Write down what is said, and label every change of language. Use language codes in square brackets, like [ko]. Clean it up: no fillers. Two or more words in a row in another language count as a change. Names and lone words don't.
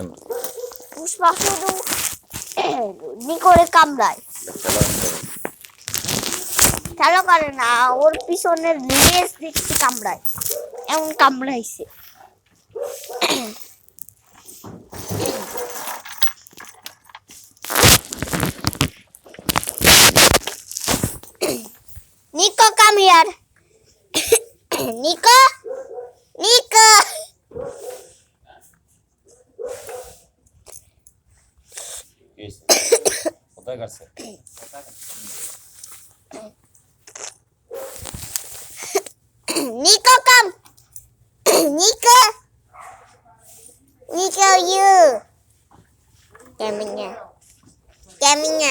[bn] পুষ্পা শুধু করে কামড়ায় খেলো করে না ওর পিছনের লেজ দেখতে কামড়ায় এমন কামড়াইছে Nico, [en] come here. Nico? Nico! [bn] কোথায় গেছে [en] Nico, come. Nico. Nico, you. Kaminya. Kaminya.